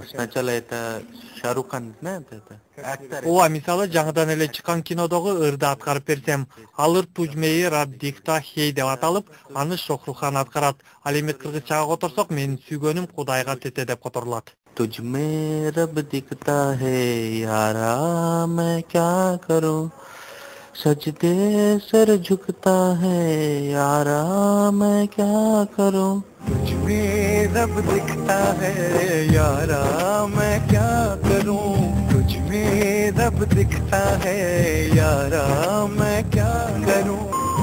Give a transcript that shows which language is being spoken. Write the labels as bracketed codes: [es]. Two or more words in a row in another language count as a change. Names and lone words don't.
[ru] Сначала это Шарукан, знаете это? [ky] Ооба, мисалы жаңыдан эле чыккан кинодогу ырды аткарып берсем, алыр Тужмеи Раддикта Хей деп аталып, аны Шохрухан аткарат. Ал эми кыргызчага которсок, менин сүйгөнүм Кудайга тете деп которулат. [hi] तुझमें रब दिखता है यारा मैं क्या करूं सजदे सर झुकता है यारा मैं क्या करूं तुझमें रब दिखता है यारा मैं क्या करूं तुझमें रब दिखता है यारा मैं क्या करूं